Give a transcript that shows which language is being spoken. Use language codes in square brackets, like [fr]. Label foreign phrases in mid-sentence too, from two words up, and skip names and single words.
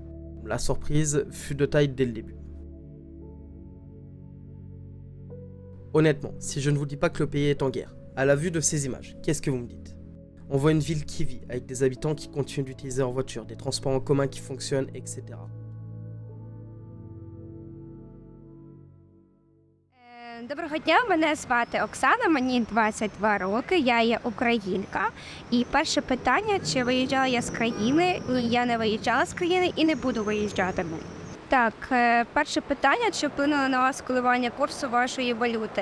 [fr] La surprise fut de taille dès le début. Honnêtement, si je ne vous dis pas que le pays est en guerre, à la vue de ces images, qu'est-ce que vous me dites? On voit une ville qui vit, avec des habitants qui continuent d'utiliser leur voiture, des transports en commun qui fonctionnent, etc. [uk] Доброго дня, мене звати Оксана, мені 22 роки, я є українка. І перше питання, чи виїжджала я з країни? Ні, я не виїжджала з країни і не буду виїжджати. Так, перше питання, чи вплинуло на вас коливання курсу вашої валюти?